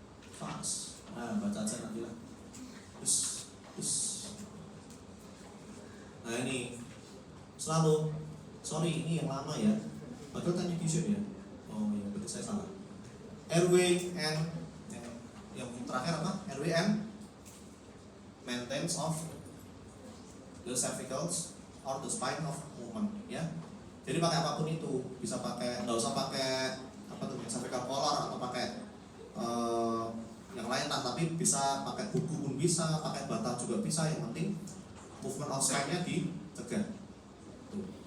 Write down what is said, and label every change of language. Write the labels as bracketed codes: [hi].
[id] Fast. Nah baca aja nanti lah. Terus. Nah ini selalu, sorry ini yang lama ya. Padahal tanya vision ya. Oh iya berarti saya salah. Airway and yang terakhir apa? [en] Airway and maintenance of the cervicals or the spine of movement ya. [id] Jadi pakai apapun itu, bisa pakai, nggak usah pakai apa tuh cervical collar atau pakai yang lain lah, tapi bisa pakai buku pun bisa, pakai bata juga bisa, yang penting [en] movement of spine- [id] nya dicegah. Tuh.